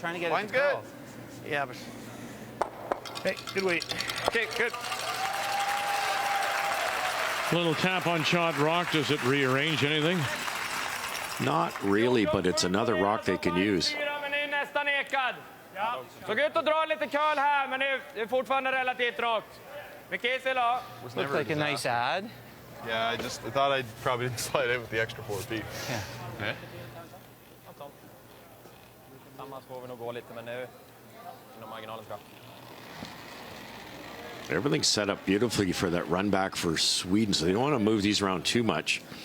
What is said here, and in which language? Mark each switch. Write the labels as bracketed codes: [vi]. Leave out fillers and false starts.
[en] Trying to get Line's it to curl. good. Yeah, but Hey, good weight. okay, good. Little tap on shot rock. Does it rearrange anything? Not really, but it's another rock they can use. [sv] Men är nästan ekad. Så gå ut och dra lite curl här, men det är fortfarande relativt rakt. Mycket idag. [en] Looks like a nice ad. Yeah, I thought I probably didn't slide in with the extra 4 feet. [sv] Något sånt. Tillsammans får vi nog gå lite, men nu inom marginalen tror jag. [en] Everything's set up beautifully for that run back for Sweden, so they don't want to move these around too much.